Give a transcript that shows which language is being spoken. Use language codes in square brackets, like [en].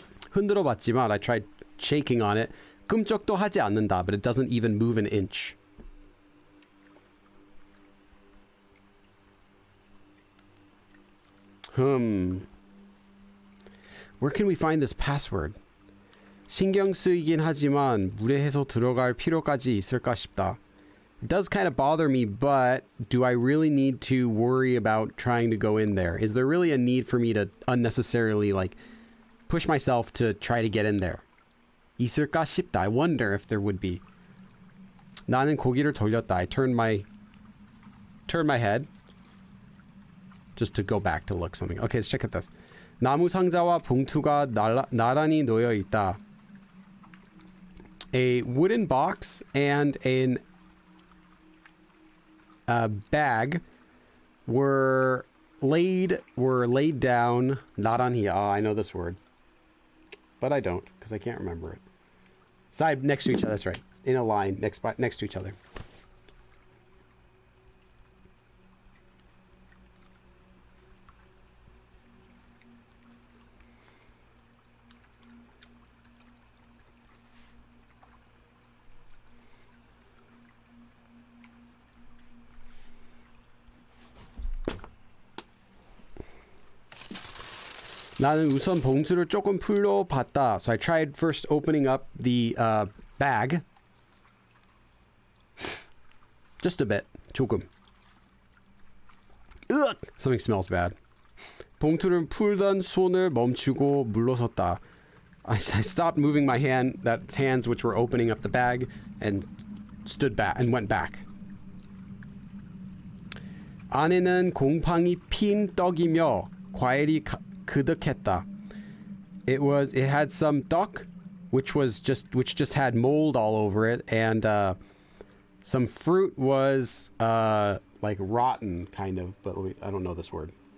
[ko] 흔들어 봤지만 [en] I tried shaking on it. [ko] 끔쩍도 하지 않는다, [en] but it doesn't even move an inch. Where can we find this password? [ko] 신경 쓰이긴 하지만 무례해서 들어갈 필요까지 있을까 싶다. [en] It does kind of bother me, but do I really need to worry about trying to go in there? Is there really a need for me to unnecessarily, like, push myself to try to get in there? [ko] 있을까 싶다. [en] I wonder if there would be. [ko] 나는 고개를 돌렸다. [en] I turned my head just to go back to look something. Okay, let's check out this. [ko] 나무 상자와 봉투가 나란히 놓여 있다. [en] A wooden box and a bag were laid down. [ko] 나란히. [en] I know this word, but I don't because I can't remember it. Side next to each other. That's right. In a line next to each other. [ko] 나는 우선 봉투를 조금 풀어봤다. [en] So I tried first opening up the bag. Just a bit. 조금. Ugh! Something smells bad. [ko] 봉투를 풀던 손을 멈추고 물러섰다. [en] I stopped moving my hands which were opening up the bag, and stood back and went back. [ko] 안에는 곰팡이 핀 떡이며 과일이 그득했다. [en] It had some duck, which just had mold all over it, and some fruit was like rotten, kind of, but I don't know this word.